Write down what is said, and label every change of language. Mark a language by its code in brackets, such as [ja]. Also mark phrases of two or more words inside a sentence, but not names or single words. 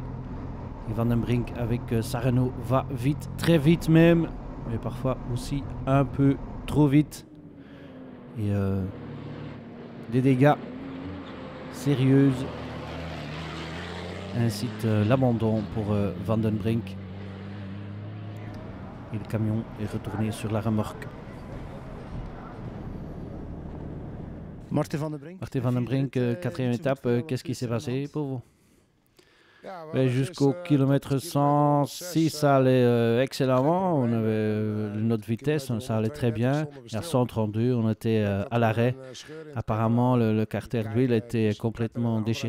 [fr] Et Van den Brink avec sa Renault va vite, très vite même, mais parfois aussi un peu trop vite. Et des dégâts sérieux incitent l'abandon pour Van den Brink. Et le camion est retourné sur la remorque. Martin Van den Brink, 4e étape, qu'est-ce qui s'est passé pour vous? Jusqu'au kilomètre 106, ça allait excellemment. On avait notre vitesse, ça allait très bien. Et à 132, on était à l'arrêt. Apparemment, le carter d'huile était complètement déchiré.